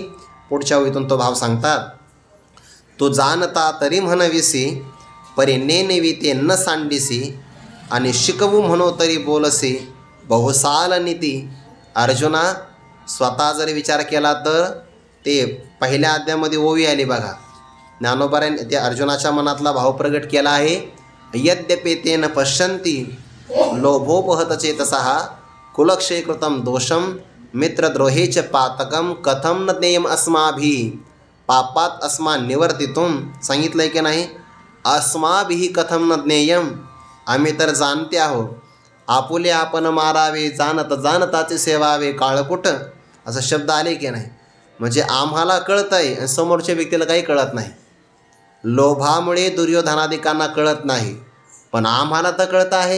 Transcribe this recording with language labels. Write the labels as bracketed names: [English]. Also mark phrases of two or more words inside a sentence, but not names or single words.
[Marathi] पुढच्या ओळीतून तो भाव सांगतात. तू जाणता तरी म्हणविसी, परी नेनवी ते न सांडिसी, आणि शिकवू म्हणो तरी बोलसी बहुसाल नीती. अर्जुना, स्वतः जर विचार केला तर ते पहिल्या अध्यायामध्ये ओवी आली बघा. ज्ञानोबाने त्या अर्जुनाच्या मनातला भाव प्रगट केला आहे. [Sanskrit] यद्यपि तेन पश्यन्ति लोभोपहत चेतसः कुलक्षयकृतं दोषं मित्रद्रोहे च पातकं कथं न ज्ञेयम् अस्माभिः. पापात अस्मान् निवर्तितुं [Marathi] सांगितलं आहे की नाही? [Sanskrit] अस्माभिः कथं न ज्ञेयम्. [Marathi] आम्ही तर जाणते आहोत. आपुले आपण मारावे, जाणताचे सेवावे काळकुट, असं शब्द आले की नाही? म्हणजे आम्हाला कळतं आहे आणि समोरच्या व्यक्तीला काही कळत नाही. लोभामुळे दुर्योधनादिकांना कळत नाही, पण आम्हाला तर कळतं आहे.